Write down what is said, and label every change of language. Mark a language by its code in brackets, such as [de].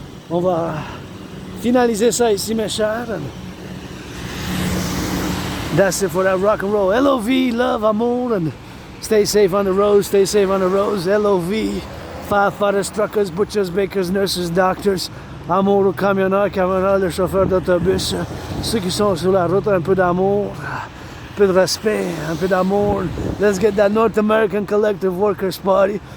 [fr] On va finaliser ça ici, mes chers. [en] That's it for that rock and roll. LOV, love, amour, and stay safe on the roads. Stay safe on the roads. LOV, firefighters, truckers, butchers, bakers, nurses, doctors. [fr] Amour aux camionneurs, les chauffeurs d'autobus. Ceux qui sont sur la route, un peu d'amour, un peu de respect, un peu d'amour. [en] Let's get that North American Collective Workers Party.